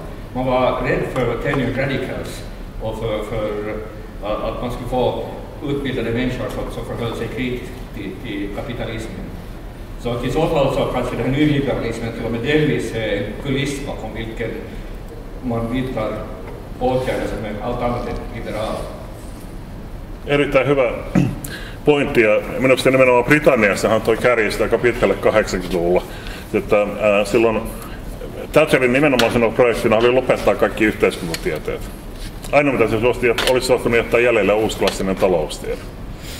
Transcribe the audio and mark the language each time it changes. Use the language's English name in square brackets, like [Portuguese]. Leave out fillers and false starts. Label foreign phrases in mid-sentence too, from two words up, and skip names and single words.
[Swedish] Man var rädd för [English] tenured radicals [Swedish] och för att man skulle få utbildade människor som förhöll sig kritiskt till kapitalismen. Så i så fall så kanske den här nyliberalismen till och med delvis är en kuliss bakom vilken man vidtar åtgärder som är allt annat än liberala. [Finnish] Erittäin hyvä pointti, ja minusta nimenomaan Britanniassahan toi kärjistä aika pitkälle 80-luvulla. Että, silloin Thatcherin nimenomaan sen projektina oli lopettaa kaikki yhteiskuntatieteet. Ainoa mitä se suosti, että olisi suostunut jättää jäljellä uusklassinen taloustiede.